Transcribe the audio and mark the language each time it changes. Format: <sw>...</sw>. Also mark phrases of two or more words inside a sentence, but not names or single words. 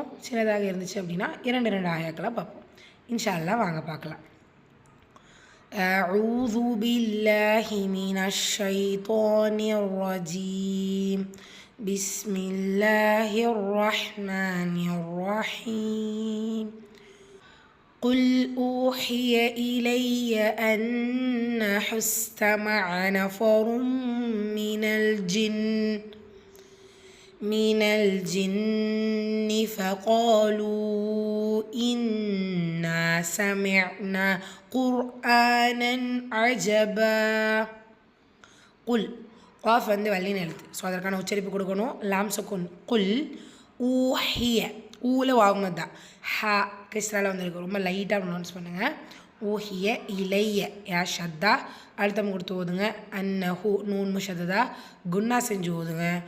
<ta>சின்னதாக இருந்துச்சு அப்படின்னா இரண்டு ஆயாக்களாக பார்ப்போம்</ta> <ar>إن شاء الله.</ar> <ta>வாங்க பார்க்கலாம்.</ta> <ar>أعوذ بالله من الشيطان الرجيم. بسم الله الرحمن الرحيم. قل أوحي إلي أنه استمع نفر من الجن فقالوا إنا سمعنا قرآنا عجبا. قل قاف</ar> <ta>வந்து வல்லின எழுத்து. ஸோ அதற்கான உச்சரிப்பு கொடுக்கணும்.</ta> <ar>لام سكون. قل أوحي</ar> <ta>ஊல வாங்குனது தான். ஹா கிஸ்ரால வந்துருக்கு. ரொம்ப லைட்டாக ப்ரொனவுன்ஸ் பண்ணுங்கள்.</ta> <ar>أوحي إلي</ar> <ta>யா ஷத்தா அழுத்தம் கொடுத்து ஓதுங்க. அன்னஹு</ta> <ar>نون مشددة</ar> <ta>குன்னா செஞ்சு ஓதுங்க.</ta>